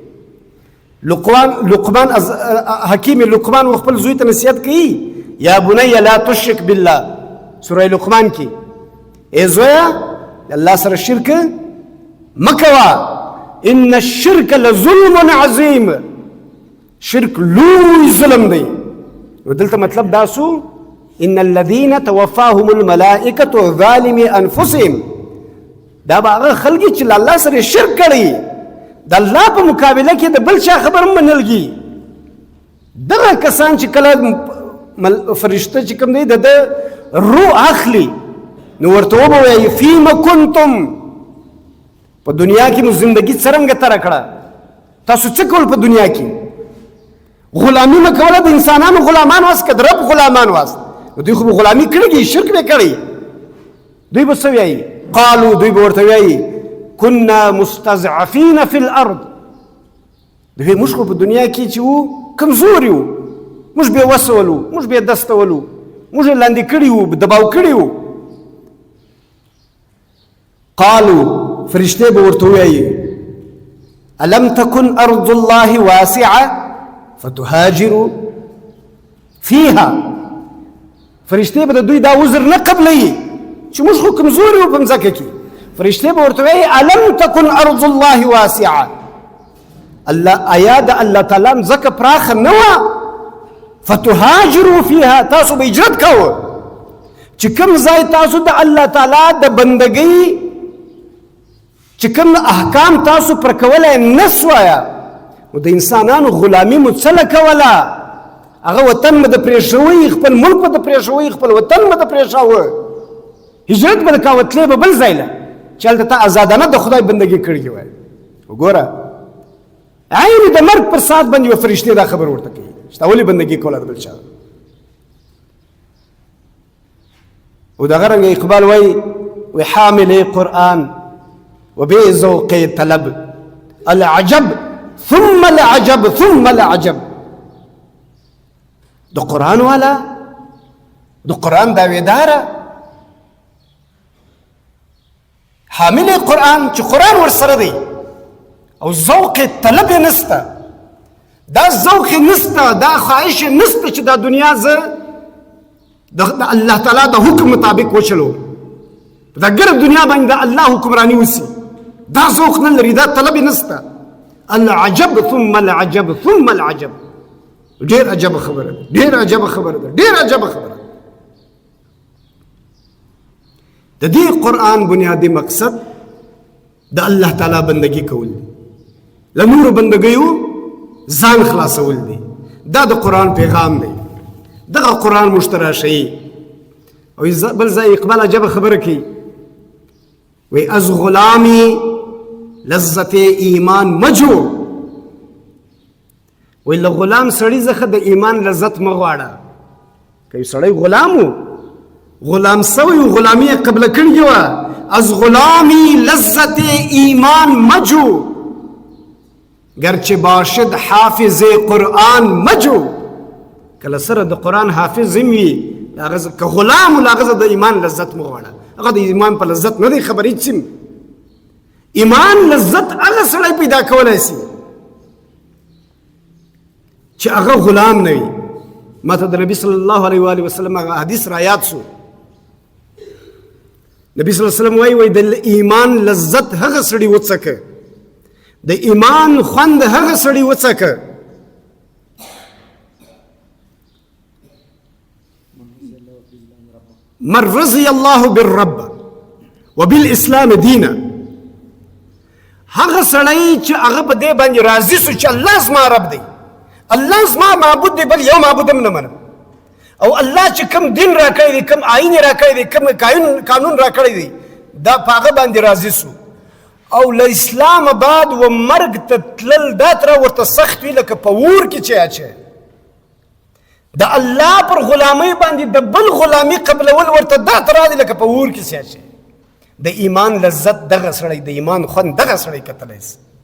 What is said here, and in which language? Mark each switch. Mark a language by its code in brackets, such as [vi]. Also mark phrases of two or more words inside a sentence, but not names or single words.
[ps] لقمان حکیم لقمان و خپل زوی ته نصیحت کوي [ar] یا بنی لا تشرک بالله [ps] سوره لقمان کې ای زویا الله سره شرک مکوا [ar] ان الشرک لظلم عظیم [ps] شرک لوی ظلم دی ودلته مطلب دا سو [ar] ان الذين توفاهم الملائکه ظالمي انفسهم [ps] دا به هغه خلک چې الله سره شرک کړي د الله په مقابله کې د بل چا خبر منلږي دغه کسان چې کله فرشته چې کوم دی د روح اخلي نو ورته ووایي [ar] فیم کنتم [ps] په دنیا کې مو زندگی څرنګه تېره کړه تاسو څه کول په دنیا کې غلامي مه کوله د انسانانو غلامان واست که د رب غلامان واست نو دوی خو به غلامي کړې دي شرک به کړی دوی به څه وایي قالو دوی به ورته وایي [ar] كنا مستضعفين في الارض [ps] دوی موږ خو په دنیا کې چې وو کمزوري وو موږ بې وسه ولو موږ بې دسته ولو موږ یې لاندې کړي وو دباو کړي وو قالو فرشتې به ورته ووایي [ar] الم تكن ارض الله واسعه فتهاجروا فيها [ps] فرشتې به د دوی دا عذر نه قبلوي چې موږ خو کمزوري وو په مځکه کې فرشتې به ورته وایي [ar] الم تكن ارض الله واسعه [ps] الله آیا د الله تعالی مځکه پراخه نه وه [ar] فتهاجروا فيها [ps] تاسو به هجرت کوه چې کوم ځای تاسو د الله تعالی د بندګۍ چې کوم احکام تاسو پر کولی نه سوایه نو د انسانانو غلامي مو څه کوله هغه وطن مو د پرېښوی خپل ملک به د پرېښوی خپل وطن به د پرېښاوه هجرت به د کوه تلې به بل ځای له چې هلته تا ازادانه د خدای بندګي کړې وای وګوره عین د مرګ پر ساعت باندې یوه فرشتې دا خبر ورته کوي چې تا ولې بندګي کوله د بل چا او دغه رنګه اقبال وایي [fa] وی حامل قرآن وبذوق طلب [ar] العجب ثم العجب ثم العجب [ps] د قرآن والا د قرآن داویداره حامل قرآن چې قرآن ورسره دی او ذوق طلب یې نسته دا ذوق یې نسته دا خواهش یې نسته چې دا دنیا زه د الله تعالی د حکم مطابق وچلو دا ګرد دنیا باندې د الله حکمرانی وسي دا ذوق نه لري دا طلب یې نسته [ar] العجب ثم العجب ثم العجب [ps] ډېر عجب خبره ده ډېر عجب خبره ده ډېر عجب خبره د دې قرآن بنیادی مقصد د الله تعالی بندگی کول دي له نورو بندګیو ځان خلاصول دي دا د قرآن پیغام دی دغه قرآن مشترا شي او بل ځای اقبال عجب خبره کوي [fa] وی از غلامی لذت ایمان مجو [ps] وی له غلام سړي څخه د ایمان لذت مه غواړه که یو سړی غلام و غلام سوی و غلامي یې قبله کړې وه [fa] از غلامی لذت ایمان مجو گرچه باشد حافظ قرآن مجو [ps] کله سره د قرآن حافظ هم وي هغه که غلام ول هغه د ایمان لذت مه غواړه هغه د ایمان په لذت نه دی خبر هېڅ هم ایمان لذت هغه سړی پیدا کولی شي چې هغه غلام نه وي ما ته د نبي [ar] صلی الله علیه و آله وسلم [ps] هغه حدیث را یاد شو نبی [ar] صلی الله علیه وسلم [ps] وایي د ایمان لذت هغه سړي وڅکه د ایمان خوند هغه سړي وڅکه [ar] من رضي الله بالرب وبالاسلام دينا [ps] هغه سړی چې هغه په دې باندې راضي سو چې الله زما رب دی الله زما معبود دی بل یو معبود هم نه منم او الله چې کوم دین راکړی دی کوم آیین راکړی دی کوم قانون راکړی دی دا په هغه باندې راضي سو او له اسلام آباد و مرګ ته تلل دا تر ورته سخت وي لکه په اور کې چې اچي د الله پر غلامۍ باندې د بل غلامي قبلول ورته دا تر راځي لکه په اور کې چې اچي د ایمان لذت دغه سړی د ایمان خوند دغه سړی کتلی شي